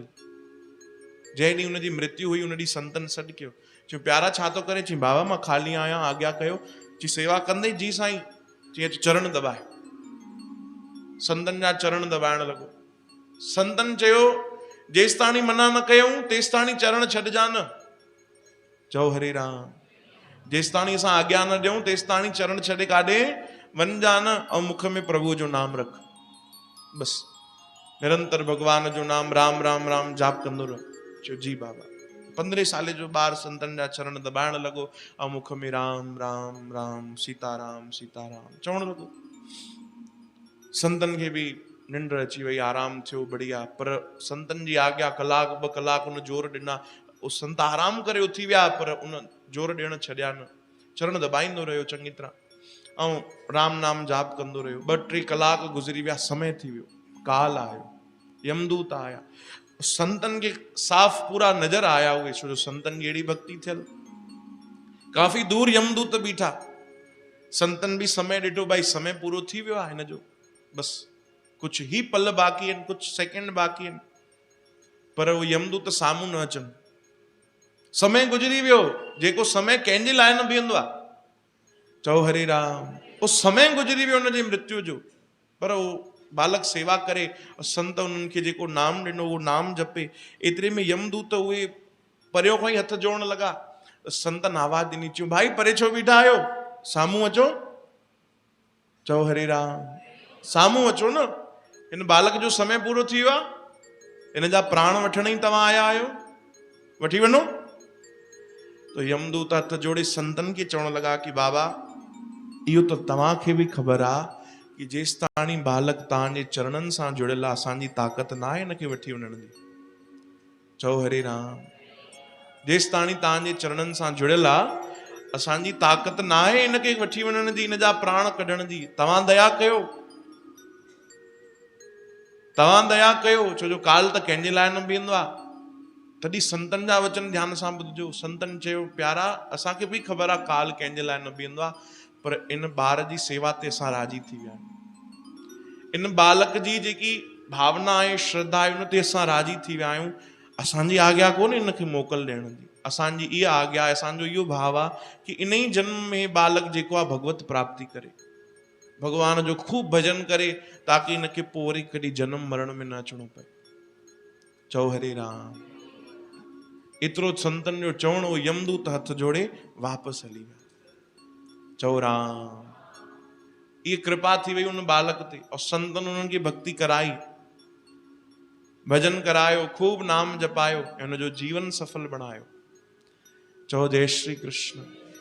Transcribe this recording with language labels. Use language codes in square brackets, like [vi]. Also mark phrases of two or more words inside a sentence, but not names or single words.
[sd] जंहिं ॾींहुं हुनजी मृत्यु हुई, उन ॾींहुं संतनि सॾु कयो, चयो प्यारा छा थो करे? चई बाबा मां खाली आहियां, आज्ञा कयो। चई सेवा कंदे? जी साईं। चई चरण दबाए। संतनि जा चरण दबाइण लॻो। संतनि चयो जेसि ताणी मना न कयूं तेसि ताणी चरण छॾिजा न। चओ हरे राम। जेसि ताणी असां आज्ञा न ॾियूं तेसि ताणी चरण छॾे काॾे वञिजा न, ऐं मुख में प्रभु जो नाम रख। बसि निरंतर भगवान जो नाम राम राम राम जाप कंदो रहो। चयो जी बाबा। 15 साल जो ॿार संतनि जा चरण दबाइण लॻो, ऐं मुख में राम राम राम सीताराम सीताराम चवण लॻो। संतनि खे बि निंड अची वई, आराम थियो, बढ़िया। पर संतनि जी आज्ञा, 1-2 कलाक उन जोर ॾिना, उहो संत आराम करे उथी विया, पर उन जोर ॾियण छॾिया न। चरण दबाईंदो रहियो चङी तरह, ऐं राम नाम जाप कंदो रहियो। 2-3 कलाक गुज़री विया, समय थी वियो, काल आयो, यमदूत आया। संतनि खे साफ़ पूरा नज़र आया उहे, छो जो संतनि जी अहिड़ी भक्ति थियल। काफ़ी दूर यमदूत बीठा। संतनि बि समय ॾिठो, भाई समय पूरो थी वियो आहे हिन जो, बसि कुछ ही पल बाक़ी आहिनि, कुछ सेकेंड बाक़ी आहिनि। पर उहो यमदूत साम्हूं न अचनि। समय गुज़री वियो, जेको समय कंहिंजे लाइ न बीहंदो आहे। चओ हरे राम। उहो समय गुज़री वियो हुनजी मृत्यु जो, पर उहो बालक सेवा करे, संत उन्हनि खे जेको नाम ॾिनो उहो नाम जपे। एतिरे में यमदूत उहे परियों खां ई हथ जोड़ण लॻा। संतनि आवाज़ ॾिनी, चयूं भाई परे छो बीठा आहियो, साम्हूं अचो। चओ हरे राम। साम्हूं अचो न, हिन बालक जो समय पूरो थी वियो आहे, हिन जा प्राण वठण ई तव्हां आया आहियो, वठी वञो। तो यमदूत हथ जोड़े संतनि खे चवण लॻा कि बाबा इहो त तव्हांखे बि ख़बर आहे कि जेसि ताणी बालक तव्हांजे चरणनि सां जुड़ियल आहे, असांजी ताक़त न आहे हिनखे वठी वञण जी। चओ हरे राम। जेसि ताणी तव्हांजे चरणनि सां जुड़ियल आहे, असांजी ताक़त न आहे हिनखे वठी वञण जी, हिन जा प्राण कढण जी। तव्हां दया कयो, तव्हां दया कयो, छो जो काल त कंहिंजे लाइ न बीहंदो आहे। तॾहिं संतनि जा वचन ध्यान सां ॿुधजो। संतनि चयो प्यारा असांखे बि ख़बर आहे काल कंहिंजे लाइ न बीहंदो आहे, पर इन ॿार जी सेवा ते असां राजी थी विया आहियूं। इन बालक जी जेकी भावना आहे, श्रद्धा आहे, उन ते असां राजी थी विया आहियूं। असांजी आज्ञा कोन्हे हिनखे मोकल ॾियण जी, असांजी इहा आज्ञा आहे, असांजो इहो भाव आहे कि इन ई जन्म में बालक जेको आहे भगवत प्राप्ति करे, भगवान जो खूब भजन करे, ताकि इनखे पोइ वरी कॾहिं जन्म मरण में न अचणो पए। चओ हरे राम। एतिरो संतन जो चवण, वो यमदूत हथ जोड़े वापसि हली विया। चओ राम। ये कृपा थी वई उन बालक ते, और संतन उन्हनि खे भक्ति कराई, भजन करायो, खूब नाम जपायो, ऐं उनजो जीवन सफल बणायो। चओ जय श्री कृष्ण।